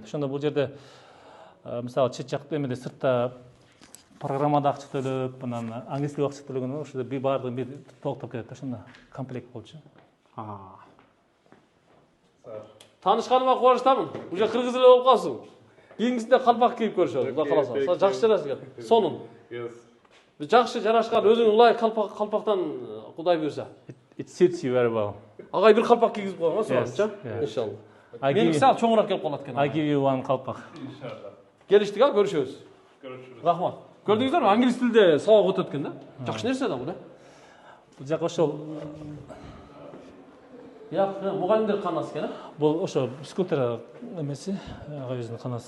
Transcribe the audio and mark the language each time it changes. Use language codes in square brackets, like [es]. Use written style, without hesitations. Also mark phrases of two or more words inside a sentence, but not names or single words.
[ky] Ошондо бул жерде мисалы чет жакта эмеде сыртта программада акча төлөп, анан англис тилге акча төлөгөн ошо бир баардыгын бир толуктап келет да, ошондо комплект болчу. Таанышканыма кубанычтамын. Уже кыргыз эле болуп калсың. Кийинкисинде калпак кийип көрүшөбүз, Кудай кааласа. Жакшы жарашкан. Сонун. [en] Yes. [ky] Жакшы жарашкан, өзүң ылайык калпактан Кудай буйрса. [en] It suits you very well. [ky] Агай бир калпак кийгизип койгон суранчы. [en] yeah. [ky] Иншалла. Меники сал чоңураак келип калат экен. [en] I give you one калпак. [ky] Келиштик, көрүшөбүз. Рахмат. Көрдүңүздөрбү? Англис тилде сабак өтөт экен да. Жакшы нерсе да бул. Бул жак ошол Мугалимдер канасы экен, бул ошо физкультура эмеси, агай өзүнүн канасы.